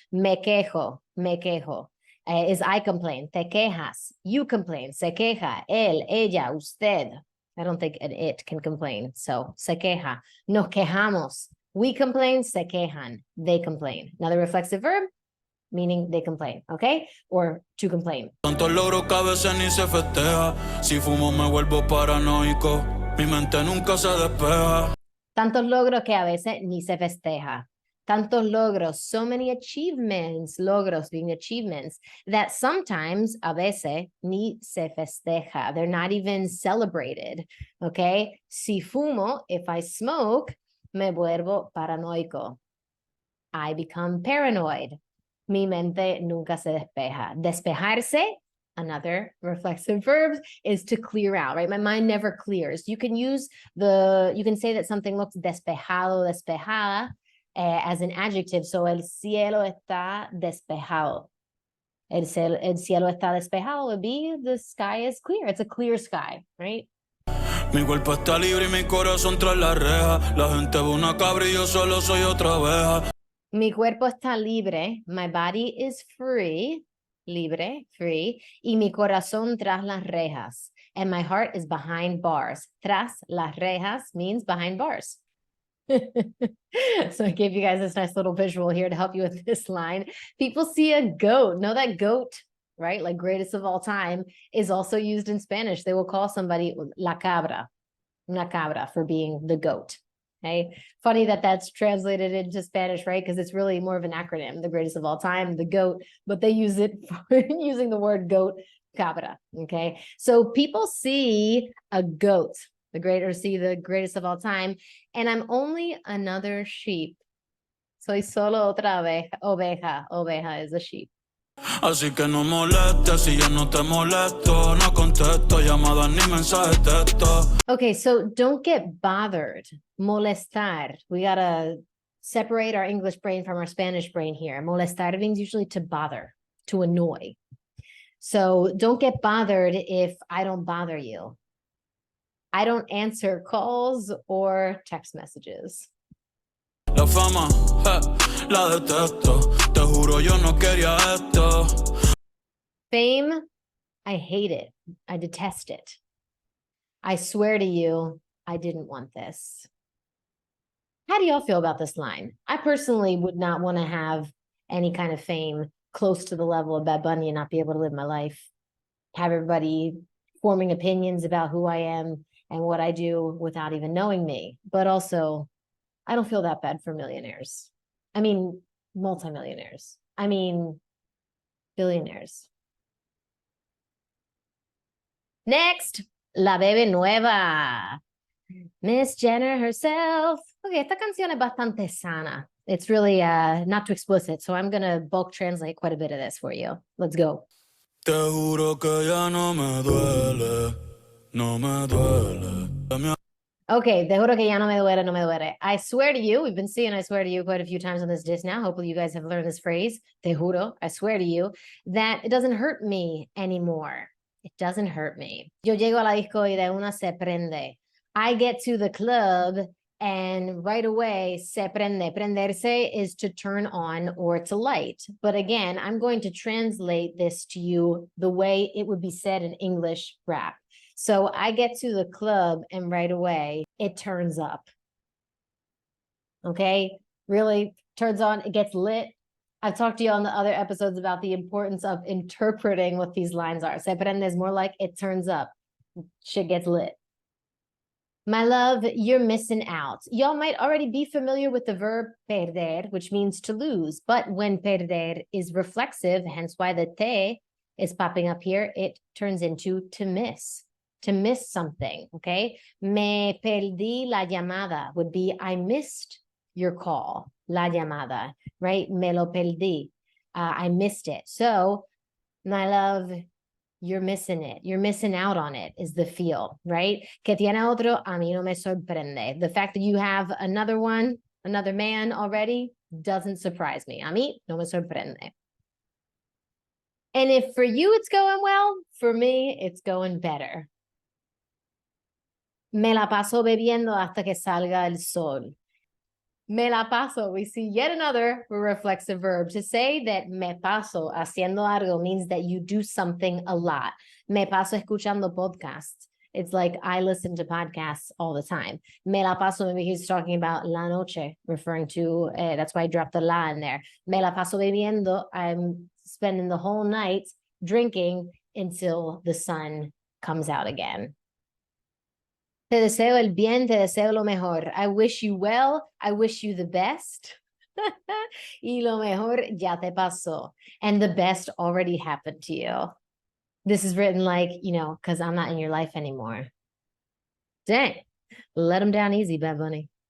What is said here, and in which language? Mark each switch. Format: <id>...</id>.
<es>Me quejo, me quejo.</es> <en>Is I complain.</en> <es>Te quejas.</es> <en>You complain.</en> <es>Se queja. Él, ella, usted.</es> <en>I don't think an it can complain.</en> <es>So, se queja. Nos quejamos.</es> <en>We complain,</en> <es>se quejan.</es> <en>They complain. Another reflexive verb, meaning they complain, okay? Or to complain.</en> <es>Tantos logros que a veces ni se festeja. Si fumo me vuelvo paranoico. Mi mente nunca se despeja. Tantos logros que a veces ni se festeja. Tantos logros,</es> <en>so many achievements,</en> <es>logros</es> <en>being achievements, that sometimes,</en> <es>a veces, ni se festeja.</es> <en>They're not even celebrated, okay?</en> <es>Si fumo,</es> <en>if I smoke,</en> <es>me vuelvo paranoico.</es> <en>I become paranoid.</en> <es>Mi mente nunca se despeja. Despejarse,</es> <en>another reflexive verb, is to clear out, right? My mind never clears. You can say that something looks</en> <es>despejado, despejada,</es> <en>as an adjective.</en> <es>So el cielo está despejado. El cielo está despejado</es> <en>would be the sky is clear. It's a clear sky, right?</en> <es>Mi cuerpo está libre y mi corazón tras la reja. La gente ve una cabra y yo solo soy otra abeja. Mi cuerpo está libre.</es> <en>My body is free.</en> <es>Libre,</es> <en>free.</en> <es>Y mi corazón tras las rejas.</es> <en>And my heart is behind bars.</en> <es>Tras las rejas</es> <en>means behind bars. So I gave you guys this nice little visual here to help you with this line. People see a goat. Know that goat, right? Like greatest of all time is also used in Spanish. They will call somebody</en> <es>la cabra, una cabra,</es> <en>for being the goat. Okay. Funny that that's translated into Spanish, right? Because it's really more of an acronym, the greatest of all time, the GOAT, but they use it for using the word goat,</en> <es>cabra.</es> <en>Okay. So people see a goat, the greatest of all time, and I'm only another sheep.</en> <es>Soy solo otra oveja.</es> <en>Oveja is a sheep.</en> <es>Así que no molestes, si yo no te molesto, no contesto llamadas ni mensajes de texto.</es> <en>Okay, so don't get bothered.</en> <es>Molestar.</es> <en>We gotta separate our English brain from our Spanish brain here.</en> <es>Molestar</es> <en>means usually to bother, to annoy. So don't get bothered if I don't bother you. I don't answer calls or text messages.</en> <es>La fama, la detesto. Te juro yo no quería esto.</es> <en>Fame, I hate it. I detest it. I swear to you, I didn't want this. How do y'all feel about this line? I personally would not want to have any kind of fame close to the level of Bad Bunny and not be able to live my life. Have everybody forming opinions about who I am and what I do without even knowing me. But also, I don't feel that bad for millionaires. I mean, multimillionaires. I mean, billionaires. Next, La Baby Nueva. Miss Jenner herself.</en> <es>Okay, esta canción es bastante sana.</es> <en>It's really not too explicit, so I'm going to bulk translate quite a bit of this for you. Let's go.</en> <es>Te juro que ya no me duele, no me duele. Okay, te juro que ya no me duele, no me duele.</es> <en>I swear to you, we've been seeing I swear to you quite a few times on this disc now. Hopefully you guys have learned this phrase,</en> <es>te juro,</es> <en>I swear to you, that it doesn't hurt me anymore. It doesn't hurt me.</en> <es>Yo llego a la disco y de una se prende.</es> <en>I get to the club and right away</en> <es>se prende. Prenderse</es> <en>is to turn on or to light. But again, I'm going to translate this to you the way it would be said in English rap. So I get to the club and right away it turns up. Okay, really turns on, it gets lit. I've talked to you on the other episodes about the importance of interpreting what these lines are.</en> <es>Se prende</es> <en>is more like it turns up. Shit gets lit. My love, you're missing out. Y'all might already be familiar with the verb</en> <es>perder,</es> <en>which means to lose. But when</en> <es>perder</es> <en>is reflexive, hence why the te is popping up here, it turns into to miss something, okay?</en> <es>Me perdí la llamada</es> <en>would be I missed your call,</en> <es>la llamada,</es> <en>right?</en> <es>Me lo perdí.</es> <en>I missed it. So, my love, you're missing it. You're missing out on it is the feel, right?</en> <es>Que tiene otro, a mí no me sorprende.</es> <en>The fact that you have another one, another man already, doesn't surprise me.</en> <es>A mí no me sorprende.</es> <en>And if for you it's going well, for me, it's going better.</en> <es>Me la paso bebiendo hasta que salga el sol. Me la paso,</es> <en>we see yet another reflexive verb. To say that</en> <es>me paso haciendo algo</es> <en>means that you do something a lot.</en> <es>Me paso escuchando podcasts.</es> <en>It's like I listen to podcasts all the time.</en> <es>Me la paso,</es> <en>maybe he's talking about</en> <es>la noche,</es> <en>referring to, that's why I dropped the la in there.</en> <es>Me la paso bebiendo,</es> <en>I'm spending the whole night drinking until the sun comes out again.</en> <es>Te deseo el bien, te deseo lo mejor.</es> <en>I wish you well, I wish you the best.</en> <es>Y lo mejor ya te pasó.</es> <en>And the best already happened to you. This is written like, you know, because I'm not in your life anymore. Dang. Let them down easy, Bad Bunny.</en>